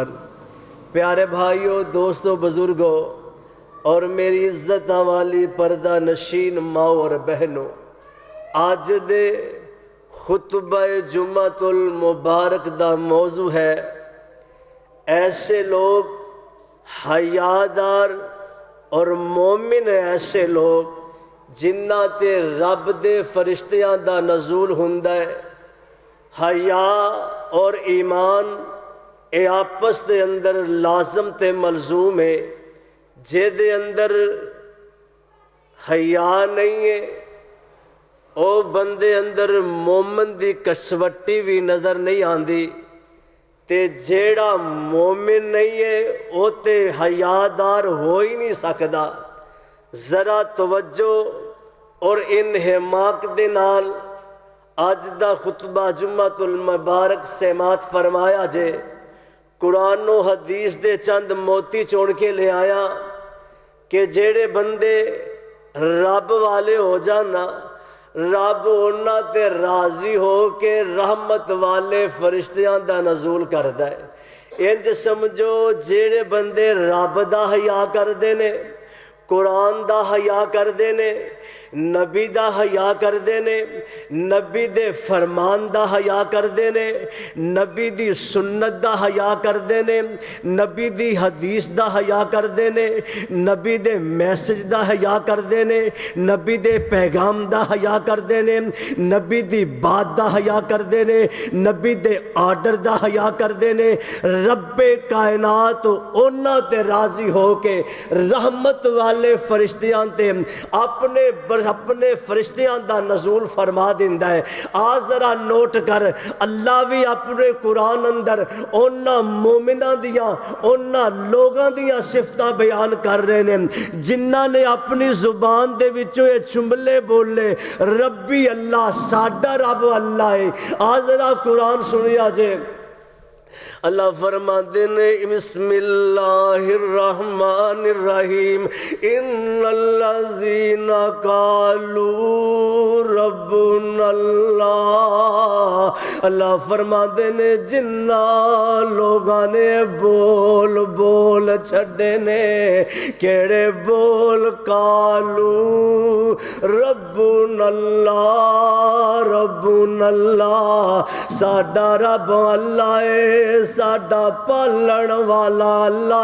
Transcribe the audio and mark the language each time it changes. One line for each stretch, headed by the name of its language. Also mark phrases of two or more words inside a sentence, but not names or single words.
Punjabi: پیارے بھائیوں، دوستوں، بزرگوں اور میری عزت والی پردہ نشین ماں اور بہنوں، آج دے خطبہ جمعۃ المبارک دا موضوع ہے ایسے لوگ حیادار اور مومن ایسے لوگ جنہاں تے رب دے فرشتیاں دا نزول ہوندا ہے۔ حیا اور ایمان اے آپس دے اندر لازم تے ملزوم ہے۔ جے دے اندر حیا نہیں ہے او بندے اندر مومن دی کسوٹی بھی نظر نہیں آندی، تے جیڑا مومن نہیں ہے او تے حیادار ہو ہی نہیں سکدا۔ ذرا توجہ اور انہماک دے نال آج دا خطبہ جمعۃ المبارک سماعت فرمایا جے۔ قرآن و حدیث دے چند موتی چون کے لے آیا کہ جیڑے بندے رب والے ہو جانا، رب انہاں تے راضی ہو کے رحمت والے فرشتیاں دا نزول کردا ہے۔ انج سمجھو جیڑے بندے رب دا حیا کردے نے، قرآن دا حیا کردے نے، نبی دا حیا کردے نے، نبی دے فرمان دا حیا کردے نے، نبی دی سنت دا حیا کردے نے، نبی دی حدیث دا حیا کردے نے، نبی دے میسج دا حیا کردے نے، نبی دے پیغام دا حیا کردے نے، نبی دی بات دا حیا کردے نے، نبی دے آرڈر دا حیا کردے نے۔ رب کائنات انہاں تے راضی ہو کے رحمت والے فرشتیاں تے اپنے فرشتیاں دا نزول فرما دیندا ہے۔ ذرا نوٹ کر، اللہ بھی اپنے قرآن اندر انہاں مومناں دیاں انہاں لوگاں دیاں صفتاں بیان کر رہے ہیں جنہاں نے اپنی زبان دے وچوں یہ جملے بولے،
Arabic: ربی اللہ،
Punjabi: ساڈا رب اللہ ہے۔
Arabic: ذرا قرآن سنیا جے،
Urdu: اللہ فرماتے ہیں
Arabic: بسم اللہ الرحمن الرحیم ان الذین قالوا ربنا اللہ،
Urdu: اللہ فرماتے ہیں
Punjabi: جنہ لوگاں نے بول بول چھڑے نے، کیڑے بول؟
Arabic: قالوا ربنا اللہ، ربنا اللہ،
Punjabi: ساڈا رب اللہ ہے، ساڈا پالن والا اللہ